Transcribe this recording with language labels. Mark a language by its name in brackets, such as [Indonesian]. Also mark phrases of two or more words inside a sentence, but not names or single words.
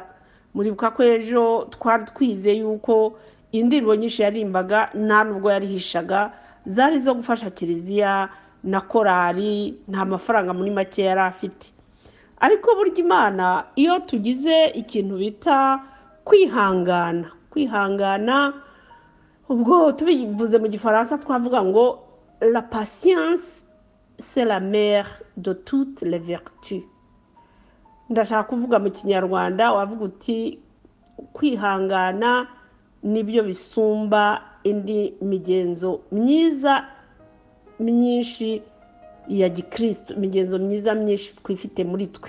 [Kinyarwanda] Muribuka ko ejo twari twize yuko indirimbo nyinshi yarimbaga nta nubwo yarihishaga, zari zo gufasha kiliziya na korari, nta mafaranga muri make yari afite. Ariko burya Imana iyo tugize ikintu bita kwihangana, ubwo tubivuze mu gifaransa twavuga ngo [French] la patience c'est la mère de toutes les vertus. [Kinyarwanda] Ndashaka kuvuga mu kinyarwanda wavuga uti kwihangana nibyo bisumba indi migenzo myiza myinshi ya gikristo, imigenzo myiza myinshi twifite muri twe.